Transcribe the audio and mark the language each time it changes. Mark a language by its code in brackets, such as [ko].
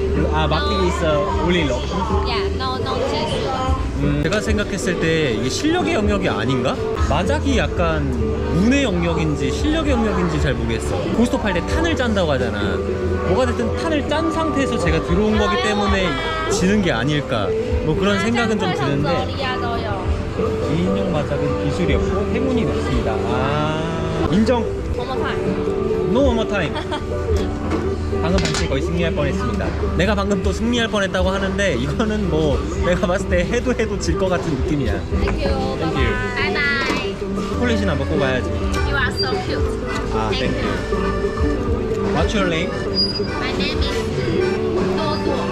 [en] 마키 is only luck. Yeah, no技术. [ko] 제가 생각했을 때 이게 실력의 영역이 아닌가? 마작이 약간 운의 영역인지 실력의 영역인지 잘 모르겠어. 고스톱 할 때 탄을 짠다고 하잖아. 뭐가 됐든 탄을 짠 상태에서 제가 들어온 거기 때문에 지는 게 아닐까, 뭐 그런 생각은 좀 드는데, 기인용 마작은 기술이 없고 행운이 높습니다. 인정. [en] One more time. No one more time. [ko] 방금 당시 거의 승리할 뻔했습니다. 내가 방금 또 승리할 뻔했다고 하는데 이거는 뭐 내가 봤을 때 해도 질 것 같은 느낌이야. [en] Thank you. Thank you. Bye bye. [ko] 초콜릿이나 먹고 가야지. [en] You are so cute. Thank you. What's your name? My name is 多多。